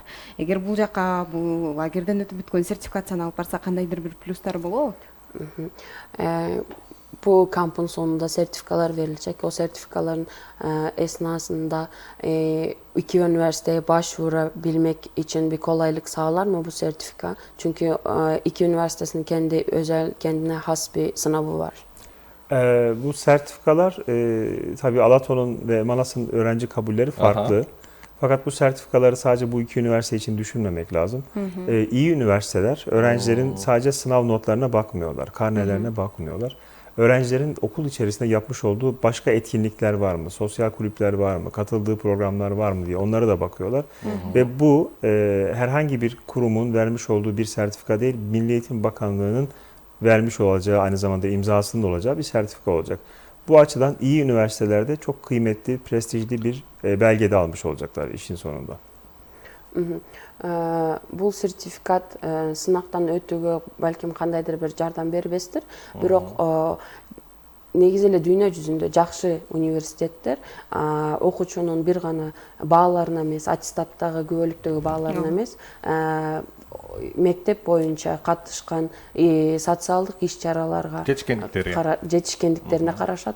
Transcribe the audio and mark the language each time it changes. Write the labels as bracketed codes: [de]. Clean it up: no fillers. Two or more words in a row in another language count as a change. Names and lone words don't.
[ky] Эгер бул жака бул лагерден өтүп бүткөн сертификацияны алып барса кандайдыр бир плюстар болобу? Бул камптын сонунда сертификалар берилчек. [tr] O sertifikaların esnasında iki üniversiteye başvura bilmek için bir kolaylık sağlar mı bu sertifika? Çünkü iki üniversitenin kendi özel kendine has bir sınavı var. Bu sertifikalar tabii Alato'nun ve Manas'ın öğrenci kabulleri farklı. Aha. Fakat bu sertifikaları sadece bu iki üniversite için düşünmemek lazım. İyi üniversiteler öğrencilerin sadece sınav notlarına bakmıyorlar, karnelerine bakmıyorlar. Öğrencilerin okul içerisinde yapmış olduğu başka etkinlikler var mı, sosyal kulüpler var mı, katıldığı programlar var mı diye onlara da bakıyorlar. Ve bu herhangi bir kurumun vermiş olduğu bir sertifika değil, Milli Eğitim Bakanlığı'nın vermiş olacağı, aynı zamanda imzasının olacağı bir sertifika olacak. Bu açıdan iyi üniversitelerde çok kıymetli, prestijli bir belge de almış olacaklar işin sonunda. [ky] Бул сертификат сынактан өтүүгө балким кандайдыр бир жардам бербестир. Бирок негизи эле дүйнө жүзүндө жакшы университеттер окуучунун бир гана бааларына эмес, аттестаттагы күбөлүктөгү бааларына эмес, мектеп боюнча катышкан социалдык иш-чараларга жетишкендиктерине карашат.